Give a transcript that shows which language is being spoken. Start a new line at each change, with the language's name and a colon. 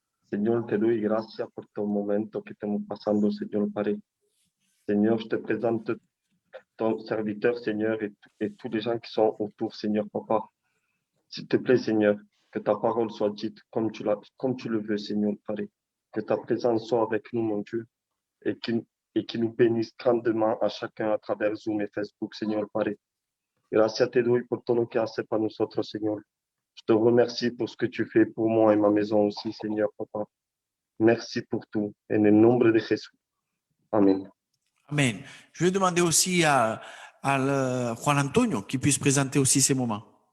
Spanish: Señor, te doy gracias por todo momento que estamos pasando, Señor, Padre.
French: Señor, je te présente ton serviteur, Seigneur, et tous les gens qui sont autour, Seigneur, papa. S'il te plaît, Seigneur, que ta parole soit dite comme tu le veux, Seigneur, Padre. Que ta présence soit avec nous, mon Dieu, et qui nous bénisse grandement à chacun à travers Zoom et Facebook, Señor, Padre.
Spanish: Gracias te doy por todo lo que haces para nosotros, Señor.
French: Je te remercie pour ce que tu fais pour moi et ma maison aussi, Seigneur, papa. Merci pour tout.
Spanish: En el nombre de Jésus. Amen. Amen.
French: Je vais demander aussi à Juan Antonio qui puisse présenter aussi ces moments.